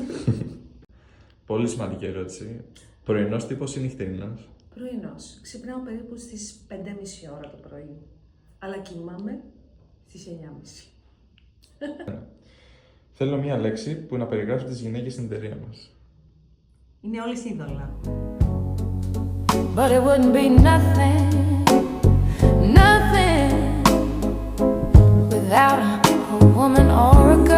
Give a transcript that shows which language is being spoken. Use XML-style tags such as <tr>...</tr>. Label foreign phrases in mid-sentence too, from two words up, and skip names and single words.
<el>Πολύ σημαντική ερώτηση. Πρωινός τύπος ή νυχτερινός? Πρωινός. Ξυπνάω περίπου στις 5:30 ώρα το πρωί, αλλά κοιμάμαι στις 9:30. Θέλω μια λέξη που να περιγράψει τις γυναίκες στην εταιρεία μας. Είναι όλες είδωλα.</el> <en>But it wouldn't be nothing, nothing without a woman or</en>